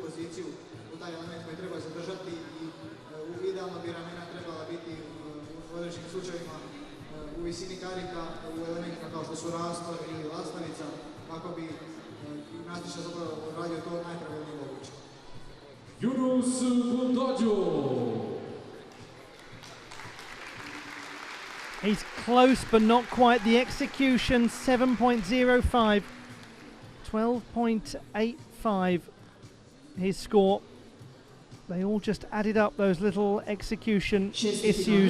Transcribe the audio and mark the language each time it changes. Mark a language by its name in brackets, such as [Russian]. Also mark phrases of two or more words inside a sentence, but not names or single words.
[Croatian] poziciju u taj element koji treba zadržati i idealno bi ramena trebala biti u određenim slučajevima u visini karika, u elementima kao što su rastor ili lastavica, kako bi gimnastičar zapravo radio to najpravilnije moguće. Yunus Bundođo. [English] He's close but not quite. The execution 7.05, 12.85 his score. They all just added up, those little execution issues.